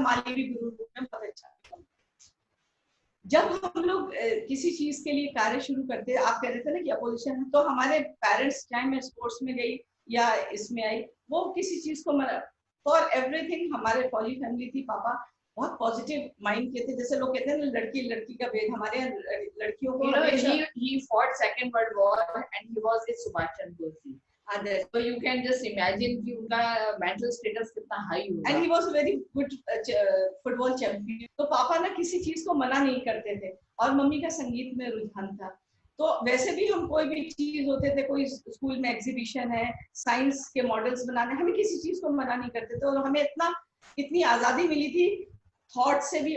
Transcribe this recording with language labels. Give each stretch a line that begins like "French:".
Hindi: माली भी गुरु रूप में बहुत अच्छा। जब हम लोग किसी चीज के लिए कार्य शुरू करते हैं, आप कह रहे थे ना कि अपोजिशन है, तो हमारे पेरेंट्स, चाहे मैं स्पोर्ट्स में गई या इसमें आई, वो किसी चीज को
English: for everything,
Hindi: हमारे पॉली फैमिली थी, पापा बहुत पॉजिटिव माइंड के थे। जैसे लोग कहते हैं ना लड़की का भेद, हमारे लड़कियों को
English: he fought second world war and he was a Subhash Chandra Bose, so you can just imagine
Hindi: कि उनका mental status कितना high होगा।
English: and he was a very good football champion।
Hindi: तो पापा ना किसी चीज को मना नहीं करते थे, और मम्मी का संगीत में रुझान था। तो वैसे भी हम कोई भी चीज होते थे, कोई स्कूल में एग्जीबिशन है, साइंस के मॉडल्स बनाने, हमें किसी चीज को मना नहीं करते थे, और हमें इतनी आजादी मिली थी थॉट से भी।